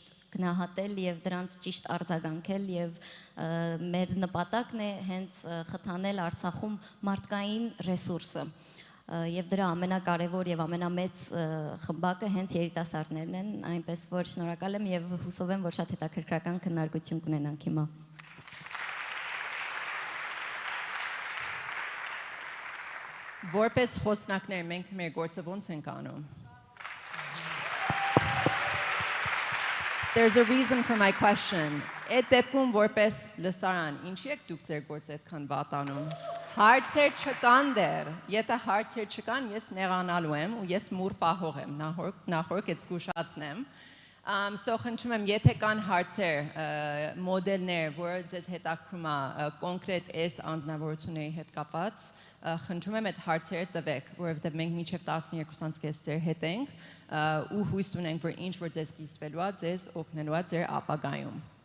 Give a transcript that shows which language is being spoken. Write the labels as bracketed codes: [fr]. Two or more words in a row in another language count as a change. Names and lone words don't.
[hy] գնահատել եւ դրանց ճիշտ արձագանքել եւ մեր նպատակն է հենց խթանել Արցախում մարդկային ռեսուրսը եւ դրա ամենակարևոր եւ ամենամեծ խմբակը հենց երիտասարդներն են, այնպես որ շնորհակալ եմ եւ հուսով եմ, որ շատ հետաքրքրական քննարկություն կունենանք հիմա։ Որպես խոսնակներ մենք մեր գործը ոնց ենք անում։ [en] There's a reason for my question. [hy] Այդ դեպքում որպես լսարան, ինչի եք դուք ձեր գործը այդքան վատ անում։ Հարցեր չկան դեռ։ Եթե հարցեր չկան, ես նեղանալու եմ ու ես մուր պահող եմ, նախորդ այդ զգուշացնեմ։ So խնդրում եմ, եթե կան հարցեր, մոդելներ, որ ձեզ հետաքրում է կոնկրետ այս անձնավորությունների հետ կապված, խնդրում եմ այդ հարցերը տվեք, որովհետև մենք մինչև 12-ից ձեր հետ ենք ու հույս ունենք, որ ինչ որ ձեզ կիսվելու է, ձեզ օգնելու է ձեր ապագայում։